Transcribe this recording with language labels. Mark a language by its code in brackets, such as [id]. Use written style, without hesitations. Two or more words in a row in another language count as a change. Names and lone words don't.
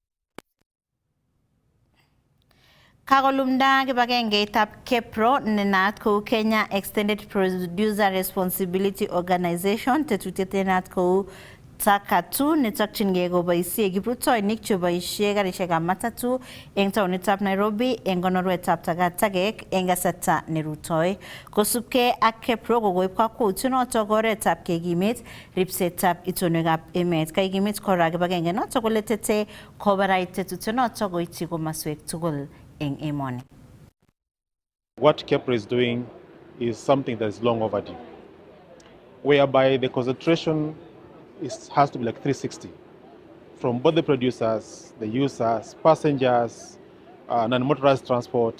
[kln] Kakolumda kibagengeitab KEPRO nenaat kou Kenya Extended Producer Responsibility Organization tetutiet nenaat kou Takatu netokchingei koboisie kiprutoinik cheboisie karishekab matatu eng taonitab Nairobi eng konorwetab Takatakek eng kasarta nerutoi. Kosubkei ak KEPRO kokoib kakwautyonotok oretab kekimit ribsetab itonwekab emet. Kaikimit kora kibagenge notok kole tetei kobarait tetutyonotok koityi komaswek tugul eng emoni. [en] What KEPRO is doing is something that is long overdue, whereby the concentration has to be like 360 from both the producers, the users, passengers, non-motorized transport.